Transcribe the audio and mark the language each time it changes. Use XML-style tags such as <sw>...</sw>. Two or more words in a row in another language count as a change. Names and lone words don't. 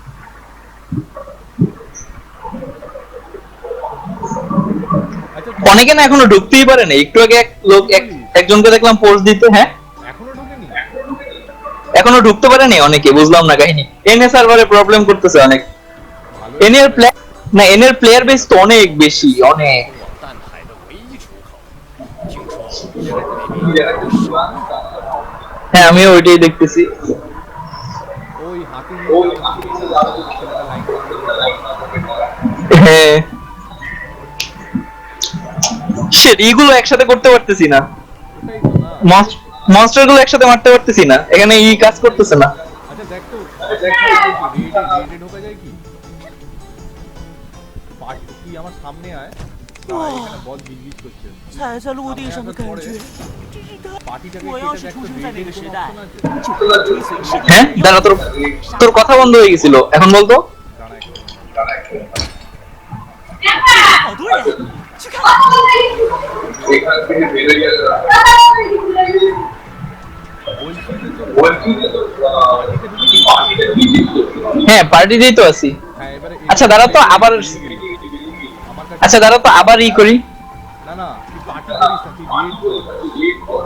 <bn>অনেকে না এখনো ঢুকতেই পারে না। একটু আগে এক লোক একজনকে দেখলাম পোস্ট দিতে। হ্যাঁ এখনো ঢোকেনি, এখনো ঢুকতে পারেনি অনেকে, বুঝলাম না কাহিনী।</bn> <en>NA server problem</en> <bn>করতেছে অনেক।</bn> <en>NA player</en> <bn>না,</bn> <en>NA player base</en> <bn>তো অনেক বেশি, অনেক।</bn> <zh>淡海的唯一出口，听说</zh> <bn>হ্যাঁ আমিও ওইটাই দেখতেছি। ওই হাতি হ্যাঁ শিট, এইগুলো একসাথে করতে পারতেছি না। মনস্টার গুলো একসাথে মারতে পারতেছি না, এখানে ই কাজ করতেছে না। আচ্ছা দেখ তো, রেডে ঢোকা যায় কি? তুই আমার সামনে আয়, বল গিজগিজ করছে</bn> <zh>踩在陆地上的感觉，真是太……</zh> <bn>পার্টিটাকে</bn> <zh>我要是出生在那个时代，</zh> <bn>হ্যাঁ</bn> <zh>就会追随世界</zh> <bn>দাঁড়া, তোর তোর কথা বন্ধ হয়ে গেছিল, এখন বলতো।</bn> <zh>好多人去看。</zh> <bn>হ্যাঁ, পার্টিতেই তো আছি। হ্যাঁ এবারে আচ্ছা দাঁড়া তো আবার, আমার কাছে আচ্ছা দাঁড়া তো আবার ই করি। না না তুই পার্টি করিস না, তুই রিয়েট কর।</bn>